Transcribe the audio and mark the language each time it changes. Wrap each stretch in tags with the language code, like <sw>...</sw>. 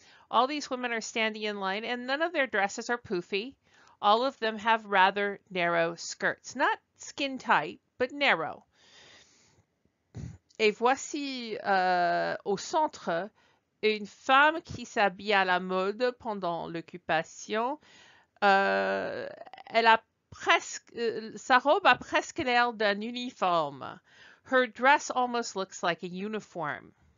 <en>All these women are standing in line and none of their dresses are poofy. All of them have rather narrow skirts. Not skin tight, but narrow.</en> <fr>Et voici au centre une femme qui s'habille à la mode pendant l'occupation. Elle a presque, sa robe a presque l'air d'un uniforme.</fr> <en>Her dress almost looks like a uniform.</en>